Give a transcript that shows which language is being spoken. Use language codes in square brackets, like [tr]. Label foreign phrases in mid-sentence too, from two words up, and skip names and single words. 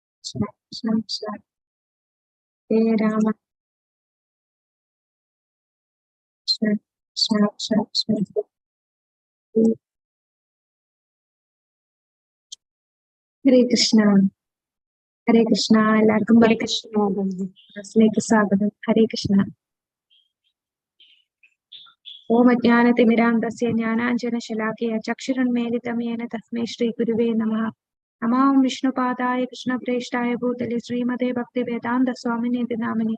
[sa] कृष्ण, कृष्ण कृष्ण, हरे राम, कृष्ण कृष्ण कृष्ण कृष्ण, हरे कृष्ण, हरे कृष्ण. [ml] എല്ലാവർക്കും [hi] हरे कृष्ण माताजी. [ml] ക്ലാസ്സിലേക്ക് സ്വാഗതം. [sa] ഹരേ കൃഷ്ണ. ഓം അജ്ഞാനതിമിരാന്തസ്യ ജ്ഞാനാഞ്ജനശലാകയ ചക്ഷുരുന്മീലിതം യേന തസ്മൈ ശ്രീഗുരുവേ നമഃ. നമാം വിഷ്ണുപാദായ കൃഷ്ണപ്രേഷ്ഠായ ഭൂതലേ ശ്രീമതേ ഭക്തിവേദാന്ത സ്വാമിനേതി നാമിനെ.